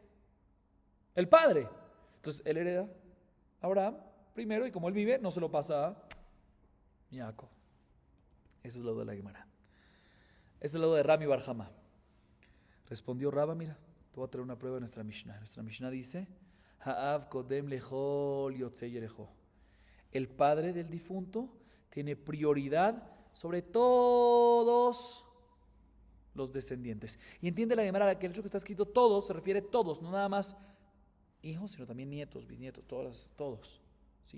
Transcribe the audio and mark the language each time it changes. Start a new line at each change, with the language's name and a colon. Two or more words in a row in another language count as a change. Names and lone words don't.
Spanish: El padre. Entonces, él hereda a Abraham primero y como él vive, no se lo pasa a Jacob. Esa es la duda de la Gemara. Esa es la duda de Rami Bar Jamá. Respondió Raba, mira, te voy a traer una prueba de nuestra Mishnah. Nuestra Mishnah dice,
Hebrew: האב קודם לכל יוצאי ירכו.
Spanish: El padre del difunto tiene prioridad sobre todos los descendientes. Y entiende la Gemara que el hecho que está escrito todos se refiere a todos, no nada más hijos, sino también nietos, bisnietos, todos. ¿Sí?